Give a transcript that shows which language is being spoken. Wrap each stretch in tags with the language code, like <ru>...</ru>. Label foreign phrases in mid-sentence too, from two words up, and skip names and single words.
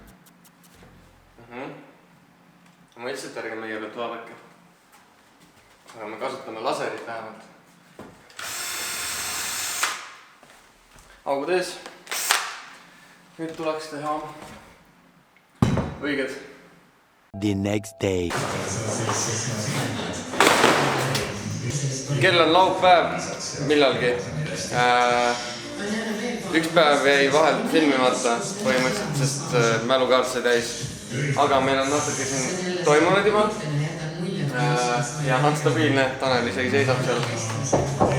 <et>Ma ütlesin, et ärge meie pealt vaadake. Aga me kasutame laserit vähemalt. Augud ees. Nüüd tuleks teha õiged.</et> <en>The next day.</en> <et>Kell on laupäev millalgi. Üks päev jäi vahelt filmimata põhimõtteliselt, sest mälukaart sai täis. Aga meil on natuke siin toimunud juba. Ja on stabiilne, Tanel isegi seisab seal.</et>